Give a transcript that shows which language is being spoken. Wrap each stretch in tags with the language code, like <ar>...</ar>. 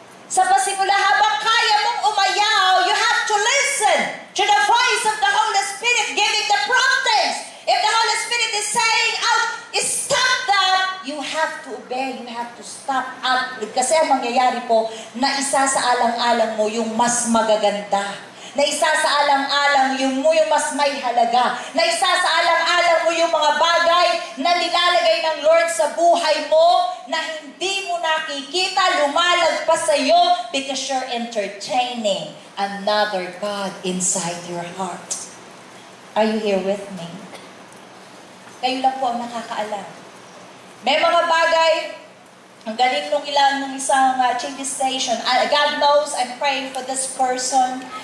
<tl>Sa pasimula, habang kaya mong umayaw,</tl> <en>you have to listen to the voice of the Holy Spirit giving the promptings. If the Holy Spirit is saying out, stop that, you have to obey, you have to stop out.</en> <tl>Kasi ang mangyayari po, na isa sa alang-alang mo yung mas magaganda. Na isa sa alang-alang yung mas may halaga. Na isa sa alang-alang mo yung mga bagay na nilalagay ng Lord sa buhay mo na hindi mo nakikita, lumalagpas sa iyo</tl> <en>because you're entertaining another God inside your heart. Are you here with me?</en> <tl>Kayo lang po ang nakakaalam. May mga bagay, ang galing nung isang TV station.</tl> <en>God knows I'm praying for this person.</en>